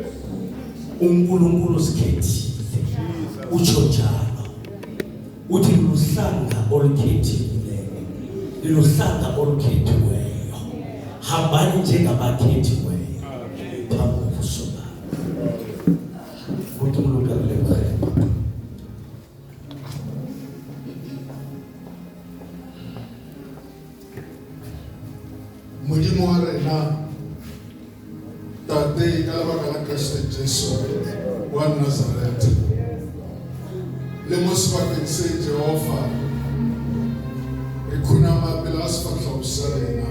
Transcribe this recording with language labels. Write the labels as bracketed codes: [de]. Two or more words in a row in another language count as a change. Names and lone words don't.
[zu] uNkulunkulu sikhethile utsho njalo uthi luhlanga olukhethileyo luhlanga olukhethiweyo hambani njengabakhethiweyo phambi kobuso bakhe ukuthi umuntu akulebhayibha [tn] Modimo wa rena tate ka lebaka la Kriste Jesu wa Nazareth le mo sebakeng se Jehova re khunama pele ga sefatlhego sa rena